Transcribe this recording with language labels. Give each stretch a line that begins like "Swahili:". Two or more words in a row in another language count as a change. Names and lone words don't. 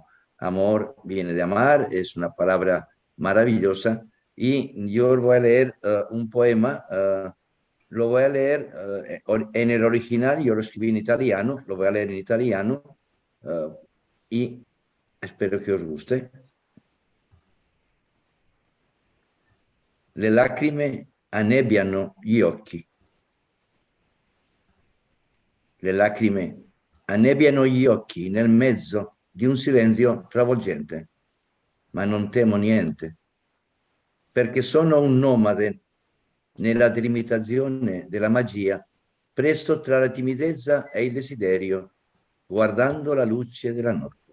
Spanish: Amor viene de amar, es una palabra maravillosa. Y yo os voy a leer un poema, lo voy a leer en el original, yo lo escribí en italiano, lo voy a leer en italiano y espero que os guste.
Italian: Le lacrime annebbiano gli occhi. Le lacrime annebbiano gli occhi nel mezzo di un silenzio travolgente, ma non temo niente, perché sono un nomade nella delimitazione della magia, presto tra la timidezza e il desiderio, guardando la luce della notte.